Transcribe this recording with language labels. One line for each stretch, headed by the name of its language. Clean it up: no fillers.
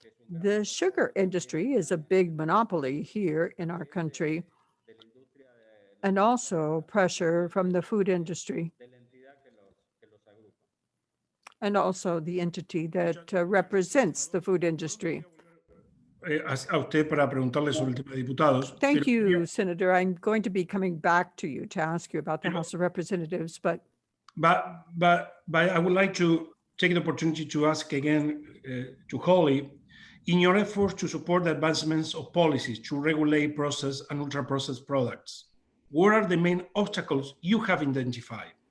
English: The sugar industry is a big monopoly here in our country, and also pressure from the food industry, and also the entity that represents the food industry.
Spanish: A usted para preguntarle sobre el tema de diputados.
English: Thank
Spanish: pero
English: you, Senator. I'm going to be coming back to you to ask you about the House of Representatives, but I would like to take the opportunity to ask again to Holly, in your efforts to support the advancements of policies to regulate processed and ultra-processed products, what are the main obstacles you have identified?